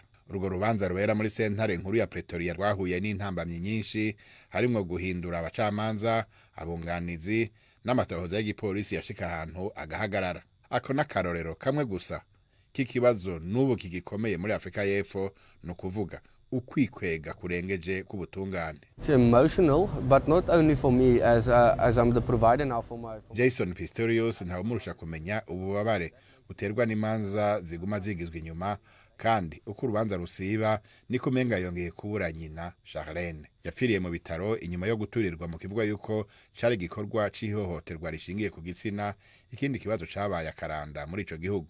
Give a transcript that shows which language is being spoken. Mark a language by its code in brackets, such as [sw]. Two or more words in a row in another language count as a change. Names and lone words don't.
[rn] Urwo rubanza rubera muri sentare nkuru ya Pretoria rwahuye n'intambamyi nyinshi, harimwo guhindura abacamanza, abunganizi n'amatohoza y'igipolisi yashika ahantu agahagarara. Ako n'akarorero kamwe gusa k'ikibazo n'ubu kigikomeye muri Afrika y'Epfo, no kuvuga ukwikwega kurengeje kubutungane. [en] It's emotional, but not only for me as I'm the provider now for my [rn] Jason Pistorius ntawe murusha kumenya ububabare buterwa n'imanza ziguma zigizwe inyuma, kandi uko urubanza rusiba niko menga yongeye kubura nyina Charlene. Yapfiriye mu bitaro inyuma yo guturirwa mu kivuga yuko cari gikorwa c'ihohoterwa rishingiye ku gitsina, ikindi kibazo cabaye akaranda muri ico gihugu.